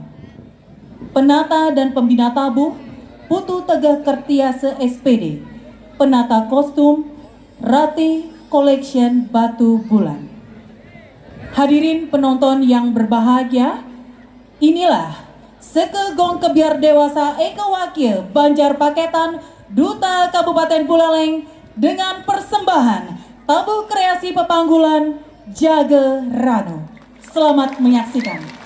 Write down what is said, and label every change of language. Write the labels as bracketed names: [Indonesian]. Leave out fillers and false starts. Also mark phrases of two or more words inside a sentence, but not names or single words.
[Indonesian] Penata dan pembina tabuh Putu Tegah Kertiase SPD, penata kostum Rati Collection Batu Bulan. Hadirin penonton yang berbahagia, inilah Sekegong Kebiar Dewasa Eke Wakil Banjar Paketan Duta Kabupaten Buleleng dengan persembahan tabuh kreasi pepanggulan Jage Rano. Selamat menyaksikan.